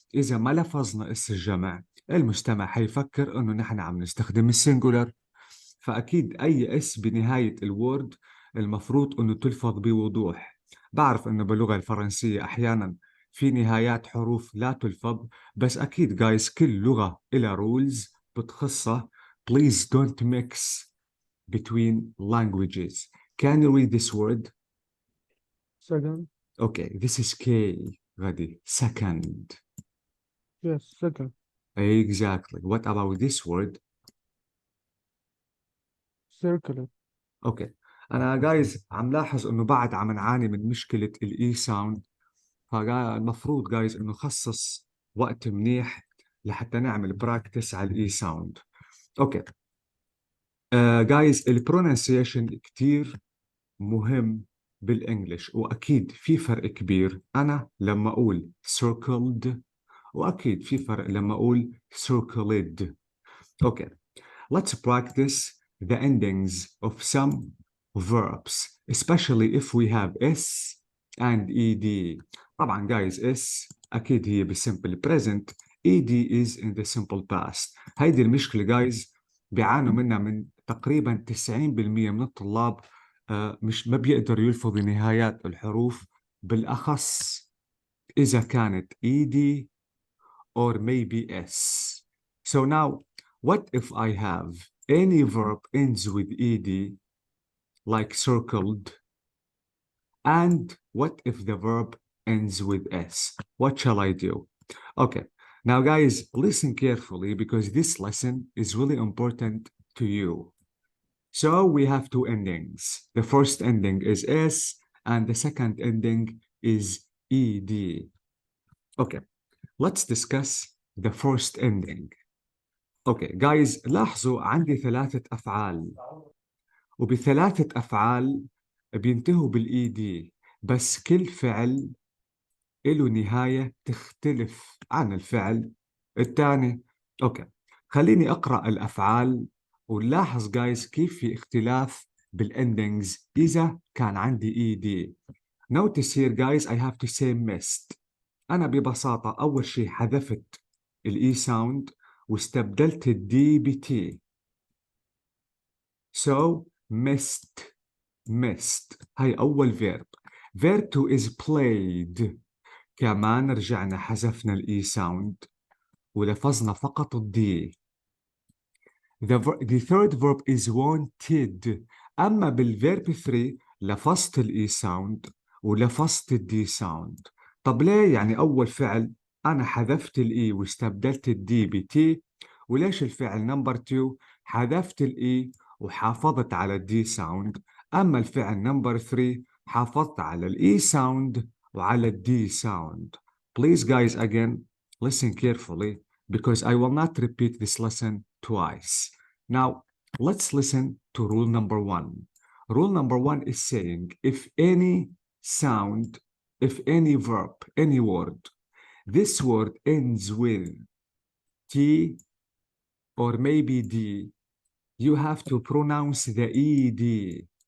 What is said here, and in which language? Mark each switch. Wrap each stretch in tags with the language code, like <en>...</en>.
<ar>اذا ما لفظنا اس الجمع المستمع حيفكر انه نحن عم نستخدم السنجولر، فأكيد أي اس بنهاية الوورد المفروض أنه تلفظ بوضوح. بعرف أنه باللغة الفرنسية أحيانا في نهايات حروف لا تلفظ، بس أكيد جايز كل لغة إلها رولز بتخصها.</ar> <en>Please don't mix between languages. Can you read this word? Second. Okay, this is K غدي. Second. Yes, second. Exactly. What about this word? Circular.</en> <ar>اوكي، انا جايز عم لاحظ انه بعد عم نعاني من مشكله الاي ساوند، فالمفروض جايز انه خصص وقت منيح لحتى نعمل براكتس على الاي ساوند. اوكي جايز، البرونسيشن كتير مهم بالانجلش، واكيد في فرق كبير انا لما اقول circled، واكيد في فرق لما اقول circled.</ar> <en>Okay, let's practice the endings of some verbs, especially if we have S and ED.</en> <ar>طبعا</ar> <en>guys S</en> <ar>أكيد هي</ar> <en>بالsimple present، ED is in the simple past.</en> <ar>هيدي المشكلة guys بيعانوا منها من تقريبا 90% من الطلاب، مش ما بيقدروا يلفظوا نهايات الحروف، بالأخص إذا كانت</ar> <en>ED or maybe S. So now, what if I have any verb ends with ed, like circled, and what if the verb ends with s? What shall I do? Okay, now guys, listen carefully because this lesson is really important to you. So we have two endings. The first ending is s, and the second ending is ed. Okay, let's discuss the first ending.</en> <ar>اوكي جايز، لاحظوا عندي ثلاثة أفعال، وبثلاثة أفعال بينتهوا بالاي دي، بس كل فعل له نهاية تختلف عن الفعل الثاني. اوكي، خليني أقرأ الأفعال ونلاحظ جايز كيف في اختلاف بالاندنجز إذا كان عندي اي دي.</ar> <en>Notice here guys I have to say missed.</en> <ar>أنا ببساطة أول شيء حذفت الاي ساوند واستبدلت الدي بتي.</ar> <en>So missed.</en> <ar>هاي أول verb.</ar> <en>Verb 2 is played.</en> <ar>كمان رجعنا حذفنا الإي ساوند ولفظنا فقط الدي.</ar> <en>The third verb is wanted.</en> <ar>أما بالverb 3 لفظت الإي ساوند ولفظت الدي ساوند. طب ليه؟ يعني أول فعل أنا حذفت الإي واستبدلت الدي بتي، وليش الفعل نمبر 2 حذفت الإي وحافظت على الدي ساوند، أما الفعل نمبر 3 حافظت على الإي ساوند وعلى الدي ساوند.</ar> <en>Please guys again listen carefully because I will not repeat this lesson twice. Now let's listen to rule number 1. Rule number 1 is saying if any sound, if any verb, any word, this word ends with T or maybe D, you have to pronounce the ED.</en>